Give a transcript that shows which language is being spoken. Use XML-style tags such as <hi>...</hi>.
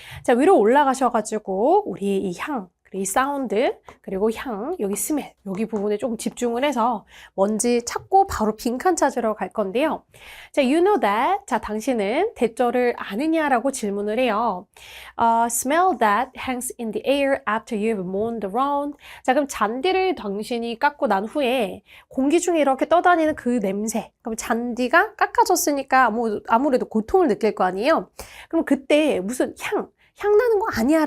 <ko>자, 위로 올라가셔가지고 우리 이 향, 이 사운드, 그리고 향, 여기 스멜, 여기 부분에 조금 집중을 해서 뭔지 찾고 바로 빈칸 찾으러 갈 건데요. 자,</ko> <en>you know that.</en> <ko>자, 당신은 대절을 아느냐라고 질문을 해요.</ko> <en>Smell that hangs in the air after you've mown the lawn.</en> <ko>자, 그럼 잔디를 당신이 깎고 난 후에 공기 중에 이렇게 떠다니는 그 냄새. 그럼 잔디가 깎아졌으니까 아무래도 고통을 느낄 거 아니에요? 그럼 그때 무슨 향 나는 거 아니야?</ko>